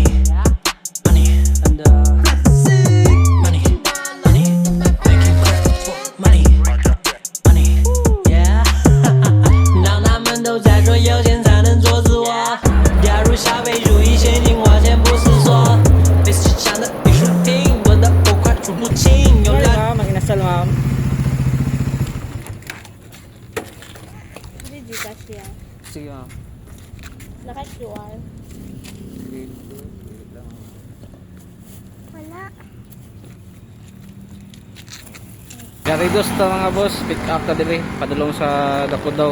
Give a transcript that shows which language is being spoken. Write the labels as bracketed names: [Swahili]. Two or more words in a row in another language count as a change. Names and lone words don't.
[English] Money, and money, money, making crap for money. Money, yeah. [Chinese] 让他们都在说有钱才能做自我，加入消费主义陷阱，花钱不思索。被市场的艺术品多得我快数不清，有 Ay, 了。 [Filipino] ma'am, ang inasal ma'am. Hindi ka siya. Sige ma'am. Naka-QR. Wala. [Cebuano] Garidos to mga boss, pick up ta diri, padulong sa dako daw.